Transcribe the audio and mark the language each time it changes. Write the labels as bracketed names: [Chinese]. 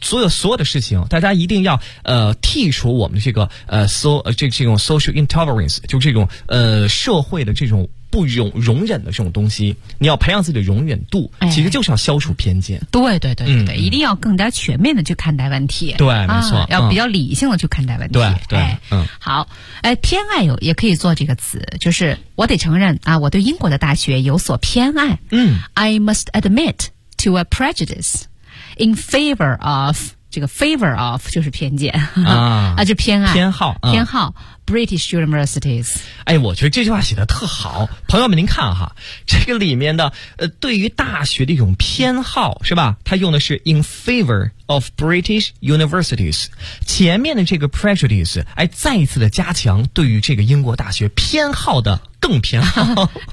[Chinese] 所有的事情大家一定要剔除我们这个这种 [English] social intolerance [Chinese] 就这种社会的这种不容忍的这种东西你要培养自己的容忍度其实就是要消除偏见、哎、对、嗯、一定要更加全面的去看待问题对没错、要比较理性的去看待问题对、哎、好哎，偏爱有也可以做这个词就是我得承认啊，我对英国的大学有所偏爱嗯 [English] I must admit to a prejudice in favor of [Chinese] 这个 [English] favor of [Chinese] 就是偏见啊，就偏爱偏好、偏好 [English] British universities. [Chinese] 哎，我觉得这句话写得特好。朋友们您看哈，这个里面的对于大学的一种偏好是吧，它用的是 [English] in favor of British universities. [Chinese] 前面的这个 prejudice, 哎，再一次的加强对于这个英国大学偏好的更偏好。